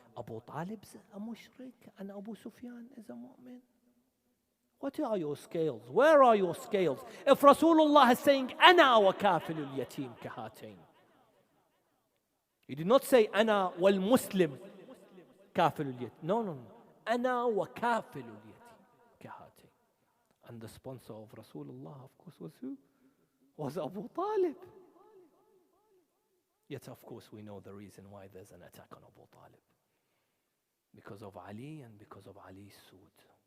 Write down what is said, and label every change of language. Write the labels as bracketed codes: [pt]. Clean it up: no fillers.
[en] Abu Talib is a mushrik and Abu Sufyan is a mu'min. What are your scales? Where are your scales? If Rasulullah is saying, [ar] أنا وكافل اليتيم كهاتين. [en] He did not say, [ar] أنا والمسلم كافل اليتيم. [en] No, no, no. [ar] أنا وكافل اليتيم كهاتين. [en] And the sponsor of Rasulullah, of course, was who? Was Abu Talib. Yet, of course, we know the reason why there's an attack on Abu Talib. Because of Ali and because of Ali's suit.